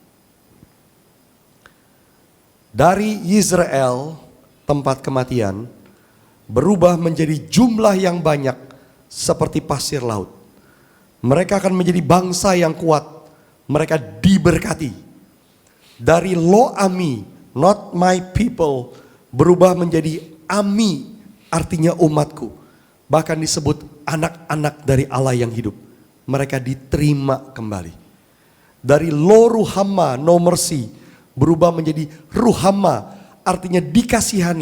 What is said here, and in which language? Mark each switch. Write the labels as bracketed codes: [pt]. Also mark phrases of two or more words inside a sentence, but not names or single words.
[id] Dari Israel, tempat kematian, berubah menjadi jumlah yang banyak seperti pasir laut. Mereka akan menjadi bangsa yang kuat. Mereka diberkati. Dari Lo Ami, [en] not my people, [id] berubah menjadi Ami, artinya umatku. Bahkan disebut anak-anak dari Allah yang hidup. Mereka diterima kembali. Dari Lo Ruhamma, [en] no mercy, [id] berubah menjadi Ruhamma, artinya dikasihani.